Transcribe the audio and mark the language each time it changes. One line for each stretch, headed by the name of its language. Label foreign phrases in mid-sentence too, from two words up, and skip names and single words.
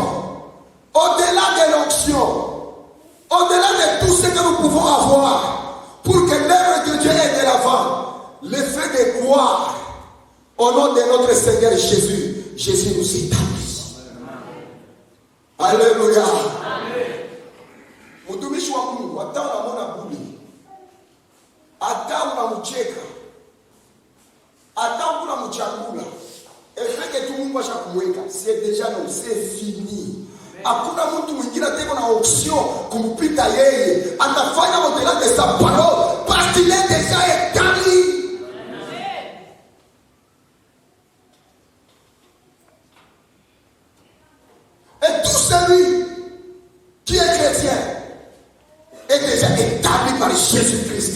French: Au-delà de l'onction, au-delà de tout ce que nous pouvons avoir, pour que l'œuvre de Dieu aille de l'avant, l'effet de gloire, au nom de notre Seigneur Jésus, Jésus nous établit. Alléluia.
Swahili: Mtumishi wa Mungu, hata unamwona buli, hata unamcheka, hata unamchangula, efeke tu Mungu ashakumweka,
French: c'est déjà non, c'est fini.
Swahili: Hakuna mtu mwingine tena na option kumpita yeye, atafanya
French: au-delà de sa parole parce qu'il est déjà établi. Et tout celui qui est chrétien est déjà établi par Jésus-Christ.